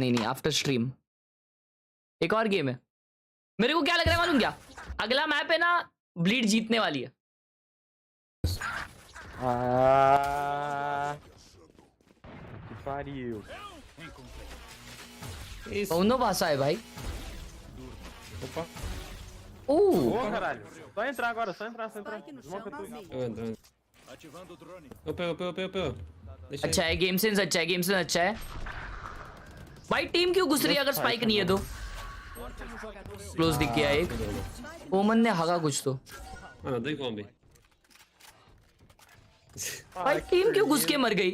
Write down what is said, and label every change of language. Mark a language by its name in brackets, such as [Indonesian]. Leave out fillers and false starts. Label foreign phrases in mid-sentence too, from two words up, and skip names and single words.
[Hindi] नहीं [English] after stream [Hindi] एक और गेम है। मेरे को क्या लग रहा है मालूम क्या, अगला मैप है ना ब्लीड जीतने वाली है। दोनों भाषा है भाई। [Portuguese] Só entrar agora, só entrar. Desmonta tudo. Eu entro. OP. [Hindi] अच्छा है, [English] game sense [Hindi] अच्छा है, [English] game sense [Hindi] अच्छा है भाई। टीम क्यों घुस रही है अगर स्पाइक नहीं है तो? क्लोज दिख गया एक। ओमन ने हगा कुछ तो। भाई टीम क्यों घुस के मर गई?